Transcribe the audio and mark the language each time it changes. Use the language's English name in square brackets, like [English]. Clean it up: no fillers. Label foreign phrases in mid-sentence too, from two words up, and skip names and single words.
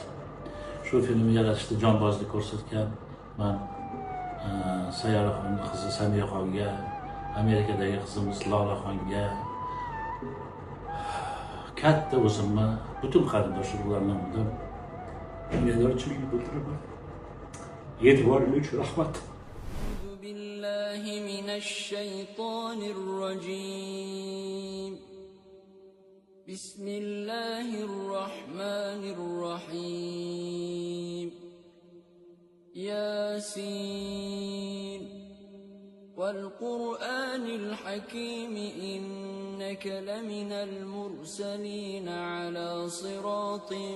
[Uzbek] Shu filmni yaratishda jonbozlik ko'rsatgan men Sayyoraxonning qizi Samiyaxonga, Amerikadagi qizimiz Lolaxonga, katta o'zimni butun qarindosh urug'larni minnatdorchilik bildiraman. E'tiboringiz uchun rahmat. [Arabic] بالله من الشيطان الرجيم بسم الله الرحمن الرحيم ياسين والقرآن الحكيم إنك لمن المرسلين على صراط